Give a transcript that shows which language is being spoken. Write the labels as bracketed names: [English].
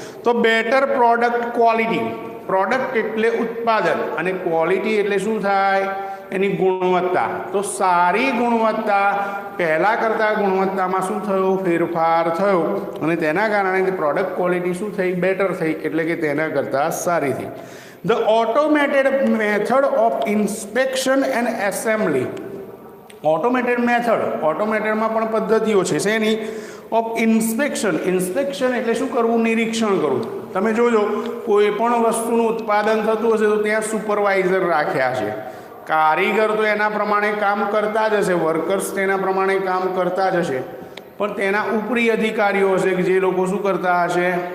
[Gujarati] તો better product quality, product એટલે ઉત્પાદન અને ક્વોલિટી એટલે શું થાય? એની ગુણવત્તા. તો સારી ગુણવત્તા, પહેલાં કરતાં ગુણવત્તામાં શું થયું? ફેરફાર થયો અને તેના કારણે પ્રોડક્ટ ક્વોલિટી શું થઈ? બેટર થઈ, એટલે કે તેના કરતાં સારી થઈ. [English] The automated method of inspection and assembly. [Gujarati] Automated method, ઓટોમેટેડમાં પણ પદ્ધતિઓ છે શેની? Of inspection. ઇન્સ્પેક્શન એટલે શું કરવું? નિરીક્ષણ કરવું. તમે જોજો, કોઈ પણ વસ્તુનું ઉત્પાદન થતું હશે તો ત્યાં સુપરવાઇઝર રાખ્યા છે. કારીગર તો એના પ્રમાણે કામ કરતા જ હશે, વર્કર્સ તેના પ્રમાણે કામ કરતા જ હશે, પણ તેના ઉપરી અધિકારીઓ હશે કે જે લોકો શું કરતા હશે?